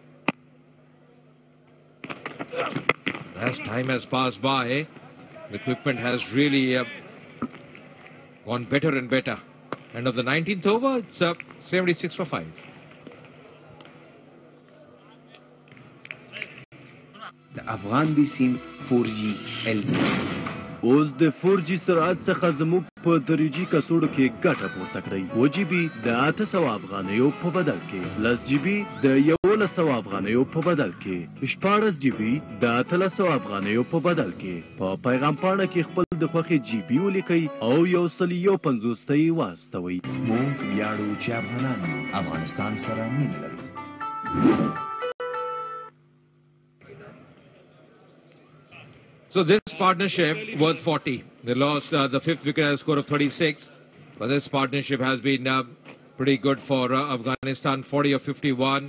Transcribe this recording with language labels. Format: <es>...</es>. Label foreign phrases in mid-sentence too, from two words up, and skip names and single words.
<en>As time has passed by, the equipment has really gone better and better. And of the 19th over, it's 76 for 5. The Afghan BSIM 4G LTE.</en> <ps>اوس د 4G سرعت څخه زموږ په دریجي کڅوړو کې ګټه پورته کړئ. 2GB د 800 افغانیو په بدل کې، 10GB د 1100 افغانیو په بدل کې، 14GB د 800 افغانیو په بدل کې. په پیغام پاڼه کې خپل د خوښې GB ولیکئ او 150 واستوئ. موږ ویاړو چې افغانان افغانستان سره مینه لري.</ps> <en>So this partnership worth 40. They lost the fifth wicket at a score of 36. But this partnership has been pretty good for Afghanistan, 40 of 51.</en>